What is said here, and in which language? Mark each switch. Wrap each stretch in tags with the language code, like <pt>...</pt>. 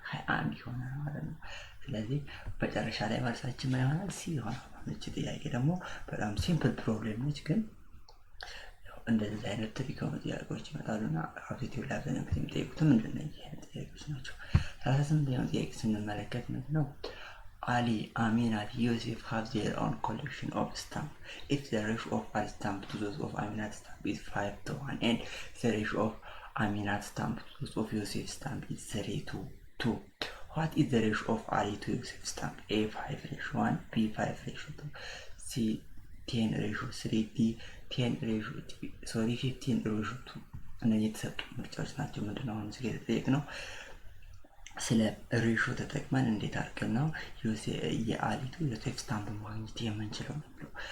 <am>21 ይሆናል ማለት ነው። ስለዚህ መጨረሻ ላይ መልሳችን ምን ይሆናል? ሲ ይሆናል። እቺ ጥያቄ ደግሞ በጣም ሲምፕል ፕሮብሌም ነች፣ ግን እንደዚህ አይነት ትሪክ የሆኑ ጥያቄዎች ይመጣሉና አብዛኛው ላይ አብዛኛው ጊዜ የሚጠይቁትም እንደዚህ አይነት ጥያቄዎች ናቸው። 38ኛው ጥያቄ ስንመለከት ምንድነው</am> <en>Ali, Aminat, Yusuf have their own collection of stamps. If the ratio of Ali stamp to those of Aminat stamp is 5:1 and the ratio of Aminat stamp to those of Yusuf stamp is 3:2, what is the ratio of Ali to Yusuf stamp?</en> <am>A 5:1, B 5:2, C 10:3, D 15:2 እነዚህ የተሰጡ ምርጫዎች ናቸው። ምንድነው አሁን እዚህ የተጠየቅነው ስለ ሬሾ ተጠቅመን እንዴት አድርገን ነው የአሊቱ ዮሴፍ ስታምፕ ማግኘት የምንችለው ነው።</am>